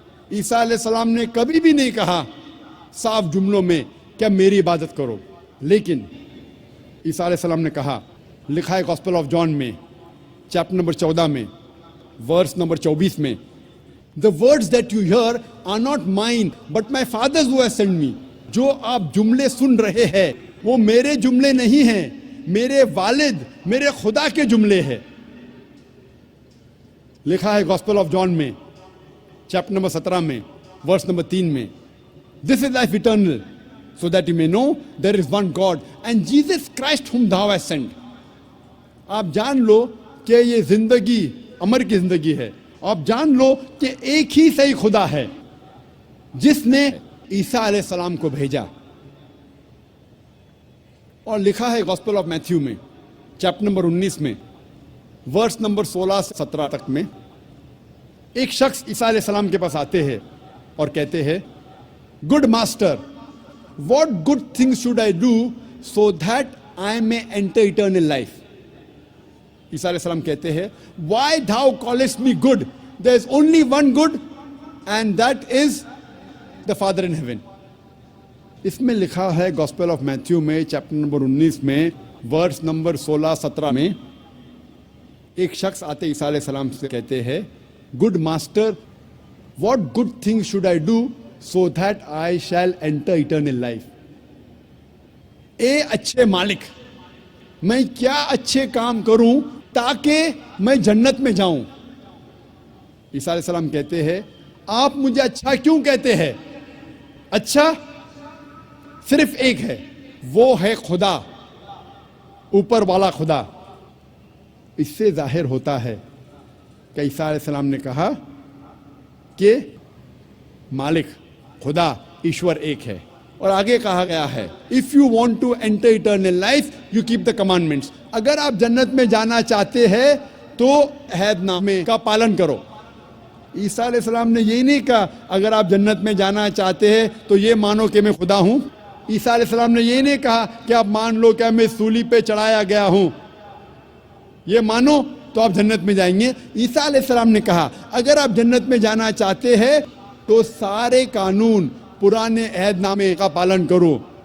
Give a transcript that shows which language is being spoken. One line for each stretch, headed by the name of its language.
Urdu: عیسیٰ علیہ السلام نے کبھی بھی نہیں کہا صاف جملوں میں کہ میری عبادت کرو, لیکن عیسیٰ علیہ السلام نے کہا, لکھا ہے گاسپل آف جان میں چیپٹر نمبر 14 میں ورس نمبر 24 میں,
English: The words that you hear are not mine but my Father's who has sent me.
Urdu: جو آپ جملے سن رہے ہیں وہ میرے جملے نہیں ہیں, میرے والد میرے خدا کے جملے ہیں. لکھا ہے گاسپل آف جان میں چیپٹر نمبر 17 میں ورس نمبر 3 میں,
English: This is life eternal, so that you may know there is one God and Jesus Christ whom thou hast sent.
Urdu: آپ جان لو کہ یہ زندگی امر کی زندگی ہے, آپ جان لو کہ ایک ہی صحیح خدا ہے جس نے عیسیٰ علیہ السلام کو بھیجا. اور لکھا ہے گاسپل آف میتھیو میں چیپٹر نمبر 19 میں ورس نمبر 16 سے 17 تک میں, ایک شخص عیسیٰ علیہ السلام کے پاس آتے ہیں اور کہتے ہیں,
English: Good master, what good things should I do so that I may enter eternal life?
Urdu: عیسیٰ علیہ السلام کہتے ہیں,
English: Why thou callest me good? There is only one good and that is the Father in heaven.
Urdu: اس میں لکھا ہے gospel of Matthew میں chapter number 19 میں verse number 16-17 میں, ایک شخص آتے عیسیٰ علیہ السلام سے کہتے ہیں,
English: Good master, what good things should I do so that I shall enter eternal life?
Urdu: اے اچھے مالک, میں کیا اچھے کام کروں تاکہ میں جنت میں جاؤں؟ عیسیٰ علیہ السلام کہتے ہیں, آپ مجھے اچھا کیوں کہتے ہیں؟ اچھا صرف ایک ہے, وہ ہے خدا, اوپر والا خدا. اس سے ظاہر ہوتا ہے کہ عیسیٰ علیہ السلام نے کہا کہ مالک خدا ایشور ایک ہے. اور آگے کہا گیا ہے,
English: If you want to enter eternal life, you keep the commandments.
Urdu: اگر آپ جنت میں جانا چاہتے ہیں تو عہد نامے کا پالن کرو. عیسیٰ علیہ السلام نے یہی نہیں کہا اگر آپ جنت میں جانا چاہتے ہیں تو یہ مانو کہ میں خدا ہوں. عیسیٰ علیہ السلام نے یہ نہیں کہا کہ آپ مان لو کہ میں سولی پہ چڑھایا گیا ہوں، یہ مانو تو آپ جنت میں جائیں گے۔ عیسیٰ علیہ السلام نے کہا اگر آپ جنت میں جانا چاہتے ہیں تو سارے قانون پرانے عہد نامے کا پالن کرو۔